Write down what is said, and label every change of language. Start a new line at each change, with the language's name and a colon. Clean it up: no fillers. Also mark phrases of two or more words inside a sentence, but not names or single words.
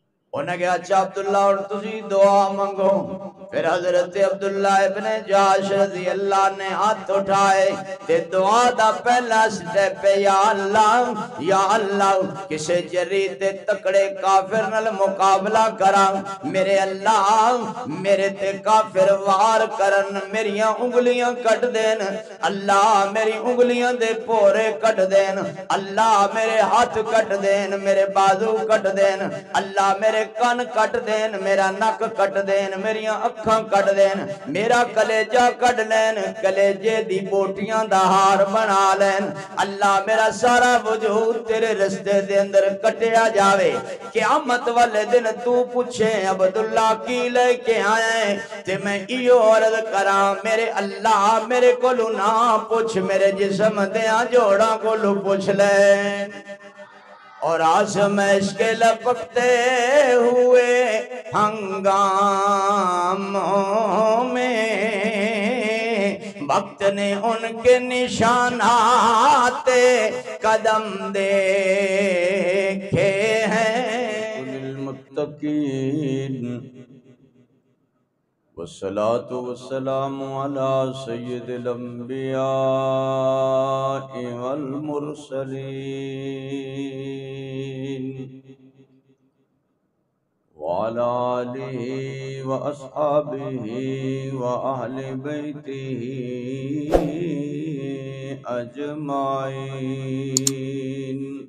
Punjabi: انہیں کہا اچھا عبداللہ اور تسی دعا منگو. پھر حضرت عبداللہ ابن جاش
Arabic: رضی اللہ
Punjabi: نے ہاتھ اٹھائے تے دعا دا پہلا سٹیپ ہے یا اللہ کسے جری تے تکڑے کافر نال مقابلہ کرا. میرے اللہ میرے تے کافر وار کرن میریاں انگلیاں کٹ دین. اللہ میری انگلیاں دے پورے کٹ دین. اللہ میرے ہاتھ کٹ دین, میرے بازو کٹ دین. اللہ میرے کان کٹ دین, میرا نک کٹ دین, میریاں اکھاں کٹ دین, میرا کلیجہ کٹ لین, کلیجے دی بوٹیاں دا ہار بنا لین. اللہ میرا سارا وجود تیرے رستے دے اندر کٹیا جاوے. قیامت والے دن تو پوچھے عبداللہ کی لے کے آئے تے میں ایو عرض کراں میرے اللہ میرے کولو نہ پوچھ, میرے جسم دیاں جوڑاں کولو پوچھ لے.
Urdu: اور آزمائش کے لپکتے ہوئے ہنگاموں میں وقت نے ان کے نشانات قدم دیکھے ہیں.
Arabic: للمتقین والصلاة والسلام على سید الانبیاء والمرسلین وعلى آلہ واصحابہ واہل بیتہ اجمعین.